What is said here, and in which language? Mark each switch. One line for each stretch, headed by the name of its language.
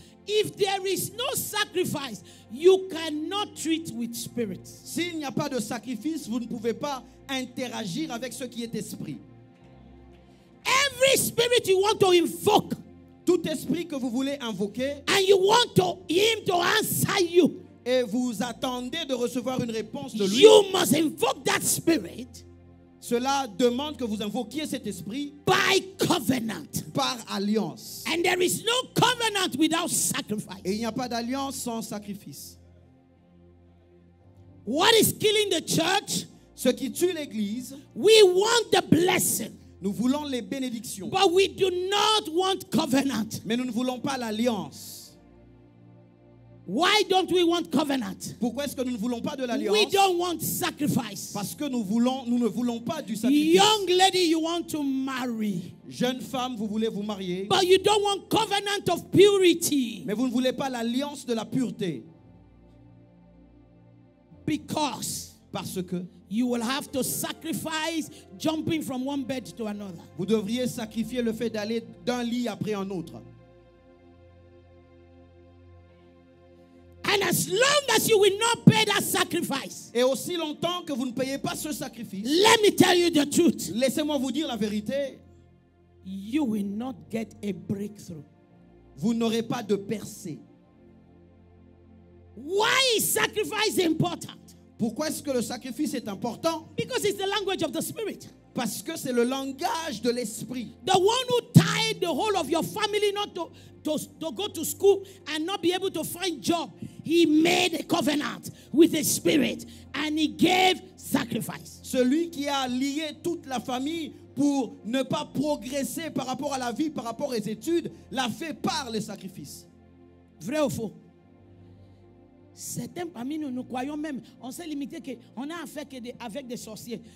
English: If there is no sacrifice, you cannot treat with spirits.
French: S'il n'y a pas de sacrifice, vous ne pouvez pas interagir avec ce qui est esprit.
English: Every spirit you want to invoke,
French: Tout esprit que vous voulez invoquer
English: and you want him to answer you,
French: et vous attendez de recevoir une réponse de lui,
English: you must invoke that spirit
French: cela demande que vous invoquiez cet esprit
English: by covenant.
French: par alliance.
English: And there is no covenant without sacrifice.
French: Et il n'y a pas d'alliance sans sacrifice.
English: What is killing the church?
French: Ce qui tue l'Église,
English: We want the blessing,
French: nous voulons les bénédictions,
English: but we do not want covenant.
French: mais nous ne voulons pas l'alliance.
English: Why don't we want covenant?
French: Pourquoi est-ce que nous ne voulons pas de l'alliance?
English: We don't want sacrifice.
French: Parce que nous ne voulons pas du sacrifice.
English: Young lady, you want to marry,
French: Jeune femme, vous voulez vous marier,
English: but you don't want covenant of purity,
French: mais vous ne voulez pas l'alliance de la pureté.
English: because
French: Parce que
English: you will have to sacrifice jumping from one bed to another.
French: vous devriez sacrifier le fait d'aller d'un lit après un autre.
English: And as long as you will not pay that sacrifice,
French: Et aussi longtemps que vous ne payez pas ce sacrifice,
English: let me tell you the truth,
French: laissez-moi vous dire la vérité,
English: you will not get a breakthrough.
French: vous n'aurez pas de percée.
English: Why is sacrifice important?
French: Pourquoi est-ce que le sacrifice est important?
English: Because it's the language of the spirit.
French: Parce que c'est le langage de l'esprit.
English: The one who tied the whole of your family not to go to school and not be able to find job, he made a covenant with the spirit and he gave sacrifice.
French: Celui qui a lié toute la famille pour ne pas progresser par rapport à la vie, par rapport aux études, l'a fait par les sacrifices. Vrai ou faux? Certains parmi nous, nous croyons même, on s'est limité qu'on a affaire avec des sorciers.